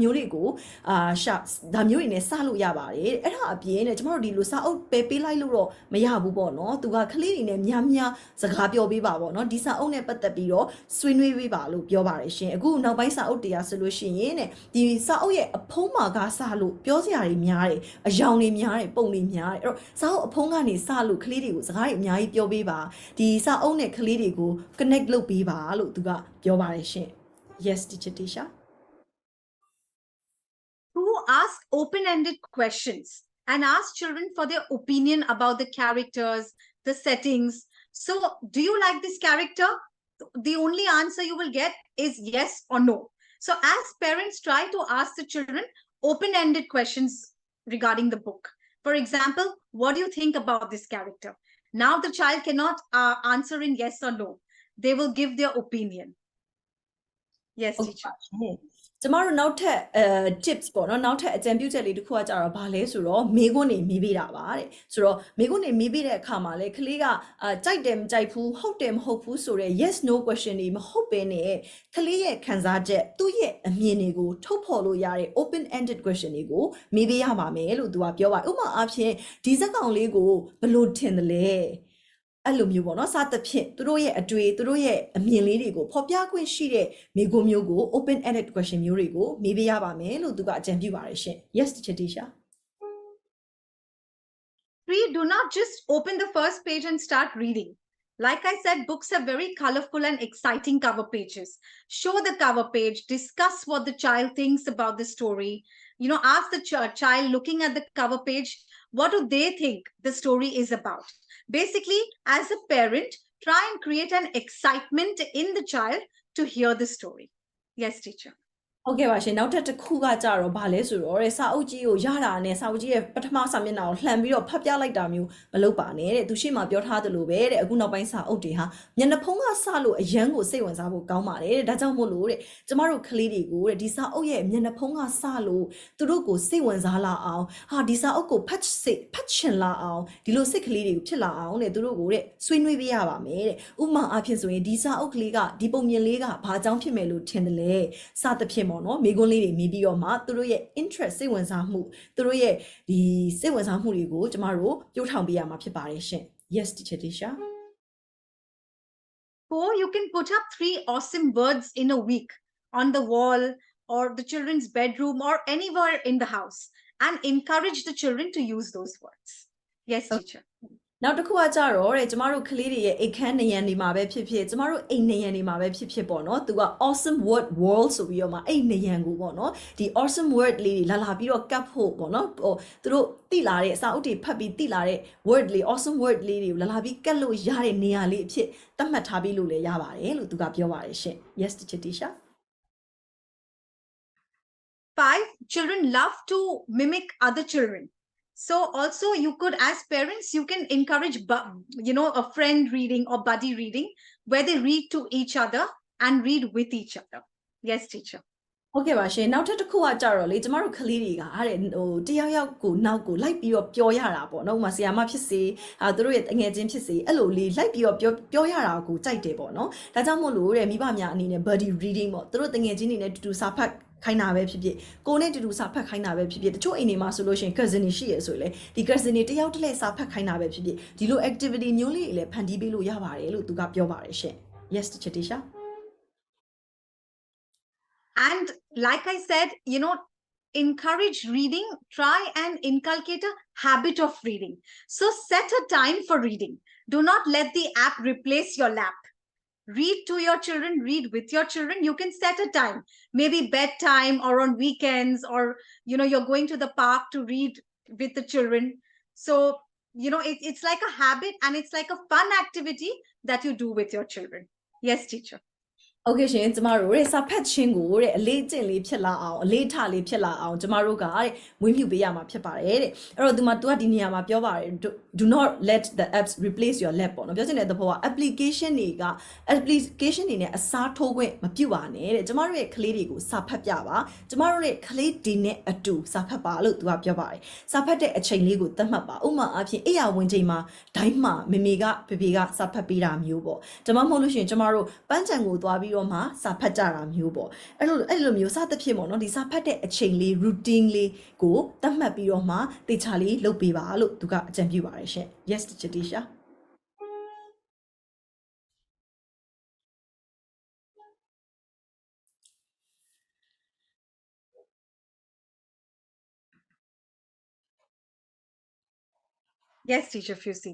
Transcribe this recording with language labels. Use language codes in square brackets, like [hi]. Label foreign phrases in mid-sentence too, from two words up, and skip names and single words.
[my] မျိုးတွေကိုဒါမျိုးတွေနဲ့စလို့ရပါတယ်။အဲ့ဒါအပြင်နဲ့ကျမတို့ဒီလိုစာအုပ်ပဲပေးလိုက်လို့တော့မရဘူးပေါ့နော်။သူကကလေးတွေနဲ့များစကားပြောပေးပါပေါ့နော်ဒီစာအုပ်နဲ့ပတ်သက်ပြီးတော့ဆွေးနွေးပေးပါလို့ပြောပါတယ်ရှင်အခုနောက်ပိုင်းစာအုပ်တရားဆိုလို့ရှိရင်တဲ့ဒီစာအုပ်ရဲ့အဖုံးမှာကစလို့ပြောစရာတွေများတယ်အယောင်တွေများတယ်ပုံတွေများတယ်အဲ့တော့စာအုပ်အဖုံးကနေစလို့ကလေးတွေကိုစကားတွေအများကြီးပြောပေးပါဒီစာအုပ်နဲ့ကလေးတွေကို connect လုပ်ပေးပါလို့သူကပြောပါတယ်ရှင် [en] yes teacher Tisha To ask open-ended questions and ask children for their opinion about the characters, the settings. So, do you like this character? The only answer you will get is yes or no. So, as parents, try to ask the children open-ended questions regarding the book. For example, what do you think about this character? Now, the child cannot answer in yes or no. They will give their opinion. Yes, teacher. [my] ကျမတို့နောက်ထပ်tips ပေါ့နော်နောက်ထပ်အကြံပြုချက်လေးတစ်ခုကကြတော့ဗာလဲဆိုတော့မေးခွန်းနေမေးပေးတာပါတဲ့ဆိုတော့မေးခွန်းနေမေးပေးတဲ့အခါမှာလေက လေးကကြိုက်တယ်မကြိုက်ဘူးဟုတ်တယ်မဟုတ်ဘူးဆိုတော့ [en] yes no question [my] တွေမဟုတ်ဘဲနဲ့ကလေးရဲ့ခံစားချက်သူ့ရဲ့အမြင်တွေကိုထုတ်ဖော်လို့ရတဲ့ [en] open ended question [my] တွေကိုမေးပေးရပါမယ်လို့သူကပြောပါဥပမာအားဖြင့်ဒီဇက်ကောင်လေးကိုဘယ်လိုထင်တယ်လဲအဲ့လိုမျိုးပေါ့နော်စသဖြင့်သူတို့ရဲ့အတွေ့သူတို့ရဲ့အမြင်လေးတွေကိုဖော်ပြခွင့်ရှိတဲ့မိဂုံမျိုးကို [en] open ended question [my] မျိုးတွေကိုမေးပေးရပါမယ်လို့သူကအကြံပြုပါတယ်ရှင် [en] yes teacher Tisha 3 do not just open the first page and start reading. Like I said, books have very colorful and exciting cover pages. Show the cover page, discuss what the child thinks about the story. Ask the child looking at the cover page, what do they think the story is about? Basically, as a parent, try and create an excitement in the child to hear the story. Yes, teacher. [my] ဟုတ်ကဲ့ပါရှင်နောက်ထပ်တစ်ခုကကြတော့ဗာလဲဆိုတော့စာအုပ်ကြီးကိုရတာနဲ့စာအုပ်ကြီးရဲ့ပထမစာမျက်နှာကိုလှန်ပြီးတော့ဖတ်ပြလိုက်တာမျိုးမလုပ်ပါနဲ့တဲ့သူရှိမှပြောထားသလိုပဲတဲ့အခု နောက်ပိုင်းစာအုပ်တွေဟာမျက်နှာဖုံးကစလို့အရန်ကိုစိတ်ဝင်စားဖို့ကောင်းပါတယ်တဲ့ဒါကြောင့်မို့လို့တဲ့ကျမတို့ကလေးတွေကိုတဲ့ဒီစာအုပ်ရဲ့ မျက်နှာဖုံးကစလို့သူတို့ကိုစိတ်ဝင်စားလာအောင်ဟာဒီစာအုပ်ကိုဖတ်ချင်လာအောင်ဒီလိုစိတ်ကလေးတွေကိုဖြစ်လာအောင်တဲ့သူတို့ကိုတဲ့ဆွေးနွေးပေးရပါမယ်တဲ့ဥပမာအဖြစ်ဆိုရင်ဒီစာအုပ်ကလေးကဒီပုံမြင်လေးကဘာကြောင့်ဖြစ်မယ်လို့ထင်တယ်လဲစသဖြင့်ပေါ့နော်မိကွန်းလေးတွေမြည်ပြီးတော့မှသူတို့ရဲ့ interest စိတ်ဝင်စားမှုသူတို့ရဲ့ဒီစိတ်ဝင်စားမှုတွေကိုကျမတို့ပြုထောင်ပေးရမှာဖြစ်ပါတယ်ရှင် [en] yes teacher Tisha 4 you can put up 3 awesome words in a week on the wall or the children's bedroom or anywhere in the house and encourage the children to use those words. Yes, teacher. [my] နောက်တစ်ခုကကြတော့တဲ့ကျမတို့ကလေးတွေရဲ့အိတ်ခမ်းနေရန်ဒီမှာပဲဖြစ်ဖြစ်ကျမတို့အိမ်နေရန်ဒီမှာပဲဖြစ်ဖြစ်ပေါ့နော်သူက [en] awesome word world [my] ဆိုပြီးတော့မှအဲ့နေရန်ကိုပေါ့နော်ဒီ [en] awesome word [my] လေးတွေလာပြီးတော့ကတ်ဖို့ပေါ့နော်ဟိုသူတို့တိလာတဲ့အစာအုပ်တွေဖတ်ပြီးတိလာတဲ့ word လေး [en] awesome word [my] လေးတွေကိုလာပြီးကတ်လို့ရတဲ့နေရာလေးအဖြစ်သတ်မှတ်ထားပြီးလို့လည်းရပါတယ်လို့သူကပြောပါတယ်ရှင် [en] yes teacher Tisha 5 children love to mimic other children. So also you could, as parents, you can encourage, a friend reading or buddy reading where they read to each other and read with each other. Yes, teacher. [my] ဟုတ်ကဲ့ပါရှင်နောက်ထပ်တစ်ခုကကြတော့လေကျမတို့ကလေးတွေကအဲ့ဟိုတယောက်ယောက်ကိုနောက်ကိုလိုက်ပြီးတော့ပြောရတာပေါ့နော်ဥပမာဆရာမဖြစ်စေသူတို့ရဲ့တငယ်ချင်းဖြစ်စေအဲ့လိုလေးလိုက်ပြီးတော့ပြောရတာကိုကြိုက်တယ်ပေါ့နော်ဒါကြောင့်မို့လို့တဲ့မိဘများအနေနဲ့ [en] buddy reading [my] ပေါ့သူတို့တငယ်ချင်းတွေနဲ့တူတူစာဖတ်ခိုင်းတာပဲဖြစ်ဖြစ်ကိုနဲ့တူတူစာဖတ်ခိုင်းတာပဲဖြစ်ဖြစ်တချို့အိမ်တွေမှာဆိုလို့ရှိရင် cousin တွေရှိရဆိုရင်လေဒီ cousin တွေတယောက်တစ်လဲစာဖတ်ခိုင်းတာပဲဖြစ်ဖြစ်ဒီလို activity မျိုးလေးတွေလည်းဖန်တီးပေးလို့ရပါတယ်လို့သူကပြောပါတယ်ရှင် [en] yes teacher Tisha And like I said, encourage reading, try and inculcate a habit of reading. So set a time for reading. Do not let the app replace your lap. Read to your children, read with your children. You can set a time, maybe bedtime or on weekends, or, you're going to the park to read with the children. So, it's like a habit and it's like a fun activity that you do with your children. Yes, teacher. [my] โอเคရှင်ကျမတို့ရဲ့စာဖတ်ခြင်းကိုတဲ့အလေးကျင့်လေးဖြစ်လာအောင်အလေးထားလေးဖြစ်လာအောင်ကျမတို့ကတဲ့မွေးမြူပေးရမှာဖြစ်ပါတယ်တဲ့အဲ့တော့သူကဒီနေရာမှာပြောပါတယ် [en] do not let the apps replace your lab [my] ပေါ့နော်ပြောချင်တဲ့သဘောက application တွေနဲ့အစားထိုးခွင့်မပြုပါနဲ့တဲ့ကျမတို့ရဲ့ကလေးတွေကိုစာဖတ်ပြပါကျမ တို့ရဲ့ကလေးတွေနဲ့အတူစာဖတ်ပါလို့သူကပြောပါတယ်စာဖတ်တဲ့အချိန်လေးကိုသတ်မှတ်ပါဥပမာအဖြစ်အိယာဝင်ချိန်မှာဒိုင်းမှာမေမေကဖေဖေကစာဖတ်ပေးတာမျိုးပေါ့ဒါမှမဟုတ်လို့ရှိရင်ကျမတို့ပန်းချံကိုသွားပြီးတော့မှစာဖတ်ကြတာမျိုးပေါ့အဲ့လိုမျိုးစသဖြင့်ပေါ့နော်ဒီစာဖတ်တဲ့အချိန်လေး routine လေးကိုသတ်မှတ်ပြီးတော့မှတေချာလေးလုပ်ပေးပါလို့သူကအကြံပြုပါတယ်ရှင် [en] yes teacher Tisha Yes, teacher Fusi.